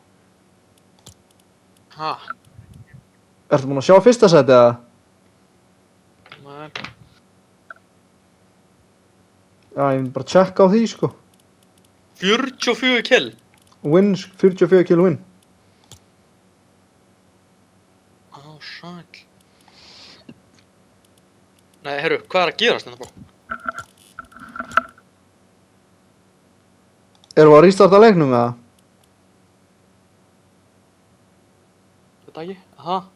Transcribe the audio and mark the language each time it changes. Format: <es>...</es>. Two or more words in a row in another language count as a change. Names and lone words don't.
<is>Ha? Ertu búinn að sjá fyrsta sæti eða? Nei. Já, ég myndi bara að checka á því, sko.</is> <en>44 kill. Win, 44 kill win.</en> <is>Sæll. Nei, heyrðu, hvað er að gerast hérna, bro? Erum við að restarta leiknum eða? Þetta ekki? Aha.</is>